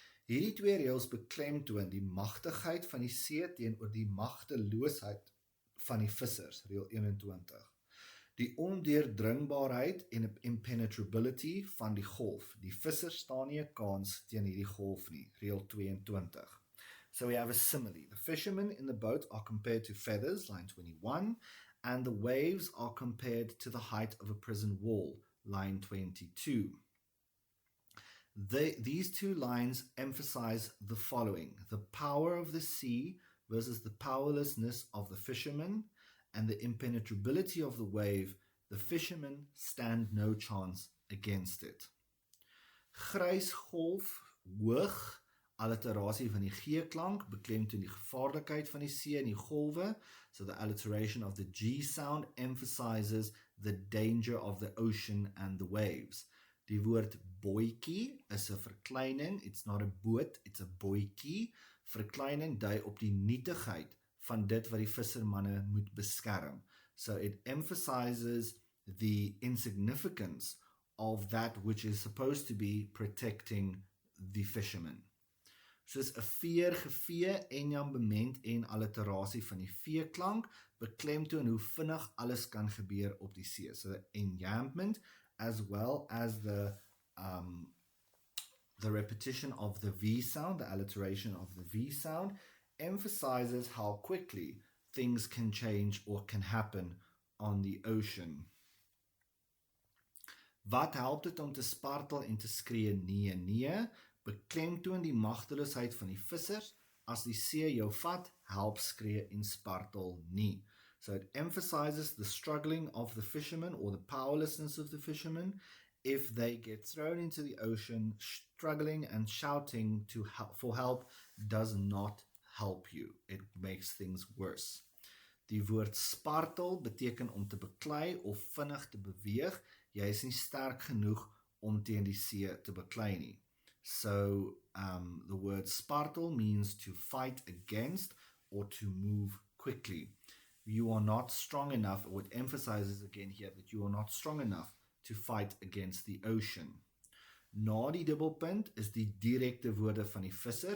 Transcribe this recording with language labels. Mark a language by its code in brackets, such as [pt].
[af] Hierdie twee reëls beklemtoon die magtigheid van die see teenoor die magteloosheid van die vissers, reël 21. Die ondeurdringbaarheid en impenetrability van die golf. Die vissers staan nie 'n kans teen hierdie golf nie, reël 22. [en] So we have a simile. The fishermen in the boat are compared to feathers, line 21, and the waves are compared to the height of a prison wall, line 22. These two lines emphasize the following: the power of the sea versus the powerlessness of the fishermen, and the impenetrability of the wave. The fishermen stand no chance against it. [af] Grys golf, hoog, alliterasie van die G-klank, beklemtoon die gevaarlikheid van die see en die golwe. [en] So the alliteration of the G sound emphasizes the danger of the ocean and the waves. [af] Die woord bootjie is 'n verkleining. [en] It's not a boot, it's a bootjie. [af] Verkleining dui op die nietigheid van dit wat die vissermanne moet beskerm. [en] So it emphasizes the insignificance of that which is supposed to be protecting the fishermen. [af] Soos 'n veer gevee, enjambement en alliterasie van die V-klank, beklemtoon hoe vinnig alles kan gebeur op die see. [en] So the enjambment as well as the repetition of the V sound, the alliteration of the V sound, emphasizes how quickly things can change or can happen on the ocean. [af] Wat help dit om te spartel en te skree nee, nee? Beklemtoon die magteloosheid van die vissers. As die see jou vat, help skree en spartel nie. [en] So it emphasizes the struggling of the fishermen or the powerlessness of the fishermen. If they get thrown into the ocean, struggling and shouting for help does not help you. It makes things worse. [af] Die woord spartel beteken om te beklei of vinnig te beweeg. Jy is nie sterk genoeg om teen die see te beklei nie. [en] So the word spartel means to fight against or to move quickly. You are not strong enough, or it emphasizes again here that you are not strong enough to fight against the ocean. [af] Na die dubbelpunt is die direkte woorde van die visser.